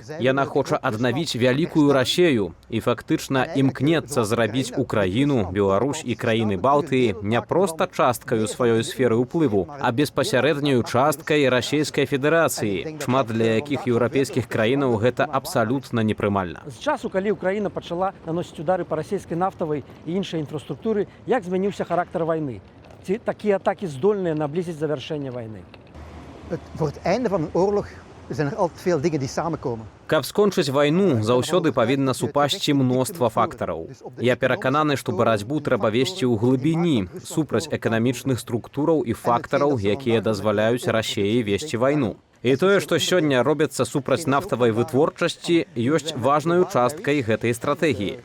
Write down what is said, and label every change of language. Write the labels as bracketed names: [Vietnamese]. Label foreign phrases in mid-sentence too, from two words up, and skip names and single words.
[Belarusian] Яна хоча аднавіць вялікую Расію і фактычна імкнецца зрабіць Украіну, Беларусь і краіны Балтыі не проста часткаю сваёй сферы ўплыву, а беспасярэдняю часткай Расійскай Федэрацыі, шмат для якіх еўрапейскіх краінаў гэта абсалютна непрымальна. З часу, калі Украіна пачала наносіць удары па расійскай нафтавай і іншай інфраструктуры, як змяніўся характар вайны? Ці такія атакі здольныя наблізіць завяршэнне вайны? [Dutch] Voor het einde van een oorlog zijn er altijd veel dingen die samenkomen. [Belarusian] Каб скончыць вайну, заўсёды павінна супасці мноства фактараў. Я перакананы, што барацьбу трэба весці ў глыбіні, супраць эканамічных структураў і фактараў, якія дазваляюць Расіі весці вайну. І тое, што сёння робіцца супраць нафтавай вытворчасці, ёсць важнаю часткай гэтай стратэгіі.